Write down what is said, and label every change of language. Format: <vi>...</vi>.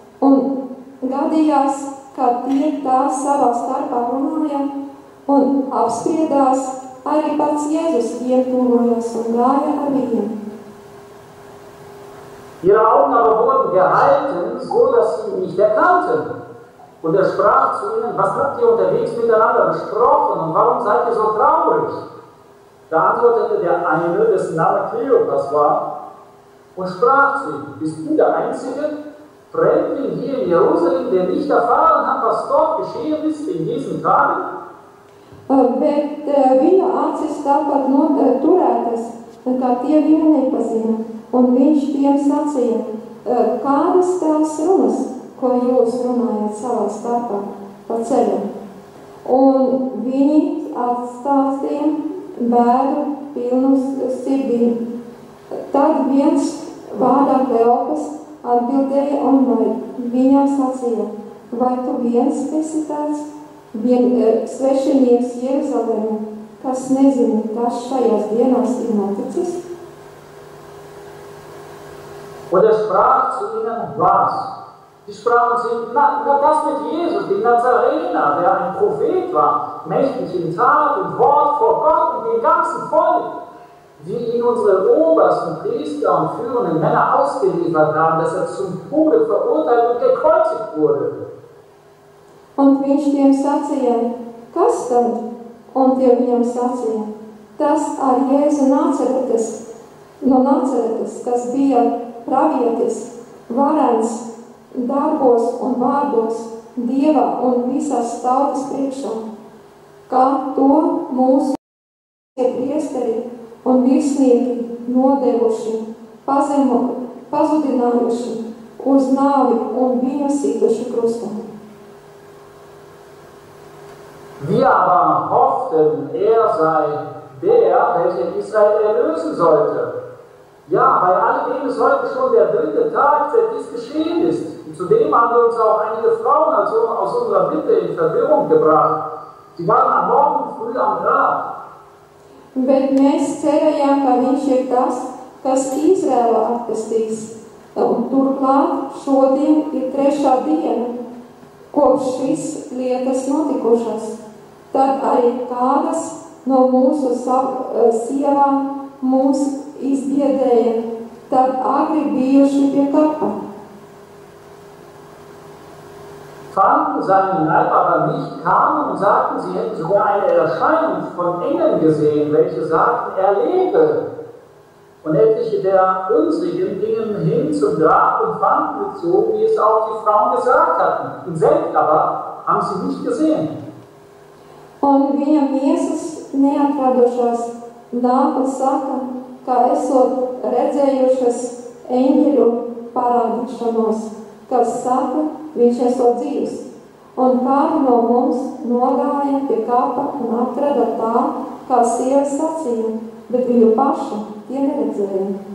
<lv>Un gadījās, ka tie tā savā starpā runāja un apspriedās, arī pats Jēzus tiem tuvojās un gāja ar viņiem.</lv> <de>Ihre Augen aber wurden gehalten, so dass sie ihn nicht erkannten. Und er sprach zu ihnen, was habt ihr unterwegs miteinander besprochen und warum seid ihr so traurig? Da antwortete der eine, dessen Name Kleopas war, und sprach zu ihm, bist du der Einzige, Fremdling hier in Jerusalem, der nicht erfahren hat, was dort geschehen ist in diesen Tagen?</de> <lv>Bet viņa acis tāpat turētas, kā tie viņu nepazina, un viņš tiem sacīja, kādas tās runas, ko jūs runājat savā starpā pa ceļam. Un viņi atstāstīja bēdu pilnus sirdīm. Tad viens vārdā Kleopas atbildēja un viņam sacīja, vai tu viens esi tāds svešinieks Jeruzalemē, kas nezina, kas šajās dienās ir noticis?</lv> <de>Und er sprach zu ihnen, was? Sie sprachen zu ihm, na das mit Jesus, dem Nazarener, der ein Prophet war, mächtig in Tat und Wort vor Gott und dem ganzen Volk, wie ihn unsere obersten Priester und führenden Männer ausgeliefert haben, dass er zum Tode verurteilt und gekreuzigt wurde.</de> <lv>Un viņš tiem sacīja, kas tad? Un tie viņam sacīja, tas ar Jēzu no Nacaretes, kas bija pravietis, varens darbos un vārdos Dieva un visas tautas priekšā, kā to mūsu priesteri un virsnieki nodevuši, pazudinājuši uz nāvi un viņu situši krustā.</lv> <de>Wir aber hofften, sei der, welcher Israel erlösen sollte. Ja, bei alledem ist heute schon der 3. Tag, seit dies geschehen ist. Und zudem haben wir uns auch einige Frauen aus unserer Mitte in Verwirrung gebracht. Sie waren am Morgen früh am Grab.</de> <lv>Bet mēs cerējām, ka viņš ir tas, kas Izrēlu atpestīs. Un turklāt šodien ir 3. diena, kopš šīs lietas notikušas. Tad arī kādas no mūsu sievām mūs izbiedēja, tad agri bijuši pie kapa.</lv> <de>Fanden seinen Leib aber nicht, kamen und sagten, sie hätten sogar eine Erscheinung von Engeln gesehen, welche sagten, er lebe. Und etliche der unsrigen gingen hin zum Grab und fanden es so, wie es auch die Frauen gesagt hatten. Ihn selbst aber haben sie nicht gesehen.</de> <lv>Un viņa miesas neatradušās, nāk un saka, ka esot redzējušas eņģeļu parādīšanos, kas saka, viņš esot dzīvs. Un kādi no mums nogāja pie kapa un atrada tā, kā sieva sacīja, bet viņu pašu tie neredzēja.</lv>